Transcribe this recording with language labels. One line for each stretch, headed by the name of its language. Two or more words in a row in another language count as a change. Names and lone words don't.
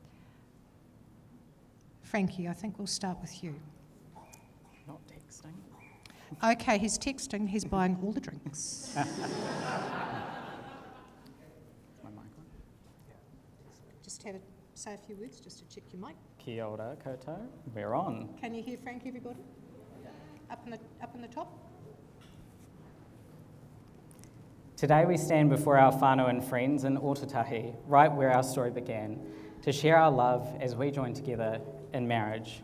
English: Frankie, I think we'll start with you. Not texting. Okay, he's texting, he's buying all the drinks. My mic on? Just say a few words just to check your mic.
Māori: Kia ora koutou.
English: We're on. Can you hear Frankie, everybody? Up in the top? Today we stand before our whānau and friends in Ōtautahi, right where our story began, to share our love as we join together in marriage.